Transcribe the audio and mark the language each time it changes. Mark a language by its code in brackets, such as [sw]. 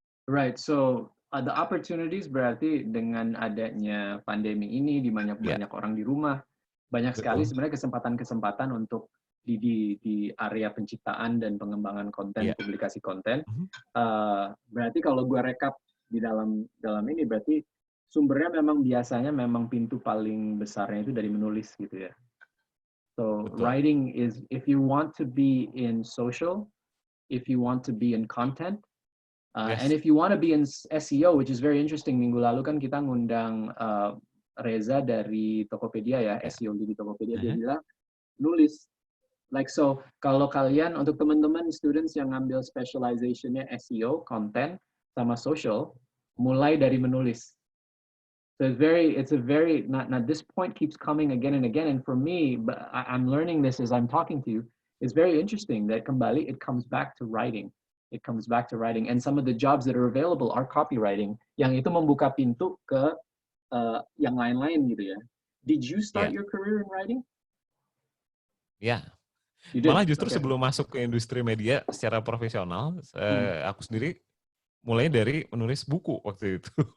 [en] Right, so the opportunities [id] berarti dengan adanya pandemi ini, di mana banyak orang di rumah, banyak sekali sebenarnya kesempatan-kesempatan untuk di area penciptaan dan pengembangan konten, publikasi konten. Berarti kalau gue rekap di dalam ini, berarti sumbernya biasanya pintu paling besarnya itu dari menulis gitu ya. [en] So writing is, if you want to be in social, if you want to be in content, and if you want to be in SEO, which is very interesting. [id] Minggu lalu kan kita ngundang Reza dari Tokopedia ya, SEO di Tokopedia. Dia bilang nulis. [en] Like so, [id] kalau kalian, untuk teman-teman students yang ngambil specialization-nya SEO, content sama social, mulai dari menulis. [en] So it's a very not this point keeps coming again and again, and for me, but I'm learning this as I'm talking to you. It's very interesting that kembali it comes back to writing. It comes back to writing, and some of the jobs that are available are copywriting. [id] Yang itu membuka pintu ke yang lain-lain gitu ya. [en] Did you start your career in writing? [id] Ya. Malah justru sebelum masuk ke industri media secara profesional, aku sendiri mulai dari menulis buku waktu itu.